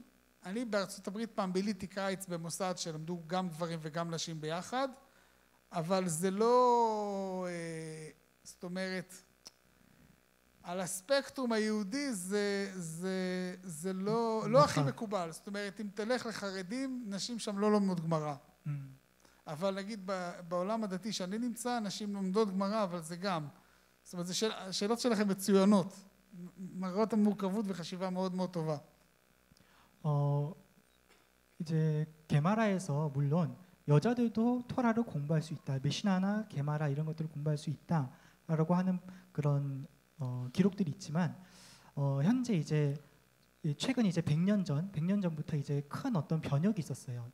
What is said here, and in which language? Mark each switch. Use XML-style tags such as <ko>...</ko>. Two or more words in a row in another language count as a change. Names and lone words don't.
<he>אני בארצות הברית פעם ביליתי קיץ במוסד שלמדו גם גברים וגם נשים ביחד, אבל זה לא, זאת אומרת, על הספקטרום היהודי זה לא הכי מקובל. זאת אומרת, אם תלך לחרדים, נשים שם לא לומדות גמרא. אבל נגיד בעולם הדתי שאני נמצא, נשים לומדות גמרא, אבל זה גם. זאת אומרת, השאלות שלכם מצוינות. מראות המורכבות וחשיבה מאוד מאוד טובה.</he> <ko>이제 게마라에서 물론 여자들도 토라를 공부할 수 있다. 미시나나 게마라 이런 것들을 공부할 수 있다라고 하는 그런 기록들이 있지만 현재 이제 최근 이제 100년 전부터 이제 큰 어떤 변혁이 있었어요.</ko>